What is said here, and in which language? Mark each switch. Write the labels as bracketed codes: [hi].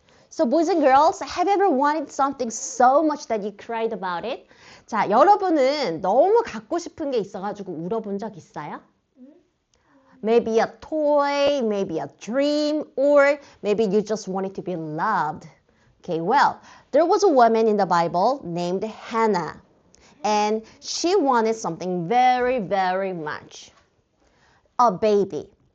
[en] So boys and girls, have you ever wanted something so much that you cried about it? [ko] 자, 여러분은 너무 갖고 싶은 게 있어가지고 울어본 적 있어요? [en] Maybe a toy, maybe a dream, or maybe you just wanted to be loved. Okay, well, there was a woman in the Bible named Hannah, and she wanted something very, very much. A baby.